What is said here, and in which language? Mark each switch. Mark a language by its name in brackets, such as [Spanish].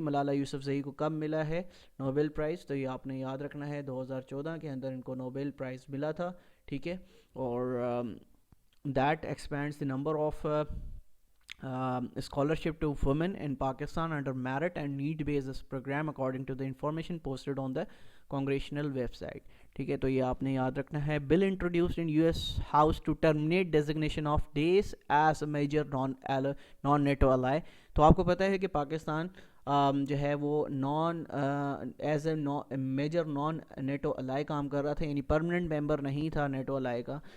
[Urdu] ملالہ یوسفزئی کو کب ملا ہے نوبل پرائز؟ تو یہ آپ نے یاد رکھنا ہے 2014 کے اندر ان کو نوبل پرائز ملا تھا، ٹھیک ہے. [English] اور that expands the number of scholarship to women in Pakistan under merit and need based program according to the information posted on the congressional website, [Urdu] ٹھیک ہے. تو یہ آپ نے یاد رکھنا ہے. [English] Bill introduced in U S house to terminate designation of these as a major non NATO ally. تو [Urdu] تو آپ کو پتہ ہے کہ پاکستان جو ہے وہ [English] as a major non NATO ally [Urdu] کام کر رہا تھا، یعنی پرمننٹ ممبر نہیں تھا نیٹو الائی کا.